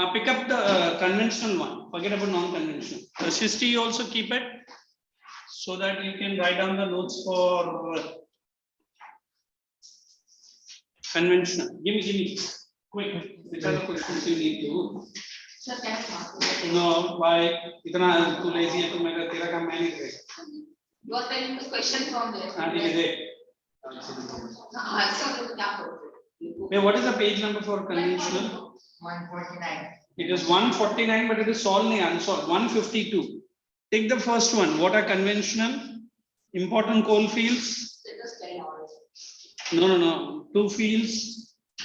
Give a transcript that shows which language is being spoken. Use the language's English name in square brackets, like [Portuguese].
[English] Pick up the conventional one. Forget about non-conventional. Shisti, you also keep it so that you can write down the notes for conventional. Give me. Quick. Which are the questions you need to? Sir, can I ask? No, why? [Hindi] Itna too lazy hai, tera kaam main nahi karega. [English] You are telling the question from there. [Hindi] हाँ ठीक है. Answer क्या करोगे? [English] What is the page number for conventional? 149. It is 149, but it is solved nahi unsolved. 152. Take the first one. What are conventional? Important coal fields? Let us tell ours. No. 2 fields.